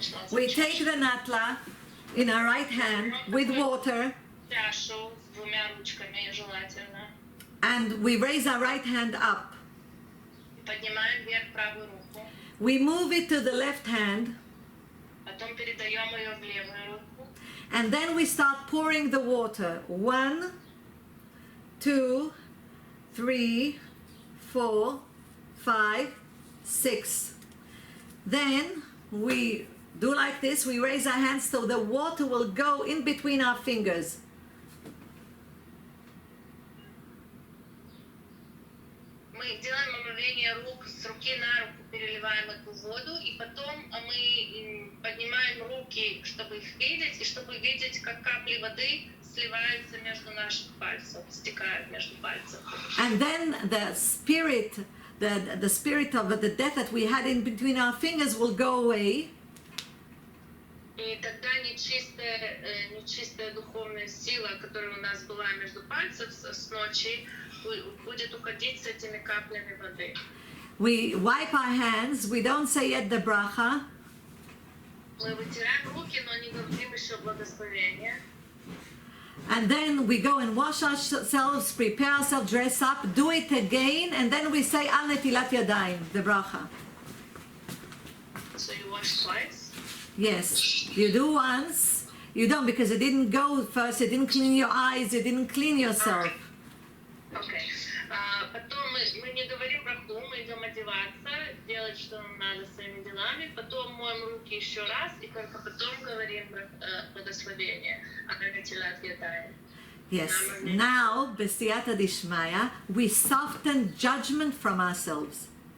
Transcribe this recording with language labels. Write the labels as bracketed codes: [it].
[en] We take the natla in our right hand with water [ru] Чашу с двумя ручками желательно. [en] and we raise our right hand up. [ru] Поднимаем вверх правую руку. [en] We move it to the left hand [ru] Потом передаем ее в левую руку. [en] and then we start pouring the water. 1, 2, 3, 4, 5, 6. Then we do like this. We raise our hands so the water will go in between our fingers. [ru] Мы делаем омовение рук с руки на руку, переливаем эту воду, и потом мы поднимаем руки, чтобы их видеть, и чтобы видеть, как капли воды сливаются между наших пальцев, стекают между пальцев. [en] And then the spirit of the death that we had in between our fingers will go away. [ru] И тогда нечистая духовная сила, которая у нас была между пальцев с ночи, будет уходить с этими каплями воды. [en] We wipe our hands. We don't say yet the bracha. [ru] Мы вытираем руки, но не говорим еще благословение. [en] And then we go and wash ourselves, prepare ourselves, dress up, do it again, and then we say Al Netilat Yadayim, the bracha. So you wash twice? Yes, you do once. You don't because it didn't go first. You didn't clean your eyes. You didn't clean yourself. [ru] Окей. Потом мы не говорим браху, мы идем одеваться, делать, что нам надо своими делами, потом моем руки еще раз, и только потом говорим благословение. [he] Нетилат Yadayim. [en] Yes. Now, B'siyata Dishmaya, we soften judgment from ourselves.